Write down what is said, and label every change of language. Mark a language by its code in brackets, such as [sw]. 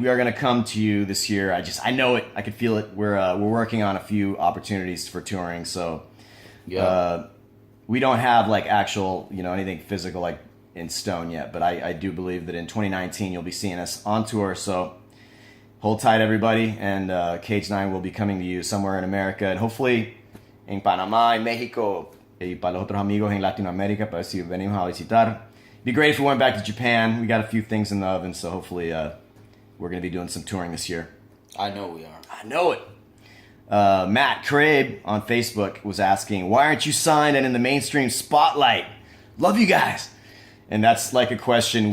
[en] We are going to come to you this year. I know it. I can feel it. We're working on a few opportunities for touring, so we don't have like actual, you know, anything physical like in stone yet, but I do believe that in 2019 you'll be seeing us on tour, so hold tight, everybody, and Cage 9 will be coming to you somewhere in America, and hopefully in Panama, in Mexico, [es] y para los otros amigos en Latinoamérica, para ver si venimos a visitar. [en] It'd be great if we went back to Japan. We got a few things in the oven, so hopefully we're going to be doing some touring this year. I know we are. I know it. Matt Crabe on Facebook was asking, why aren't you signed and in the mainstream spotlight? Love you guys. And that's like a question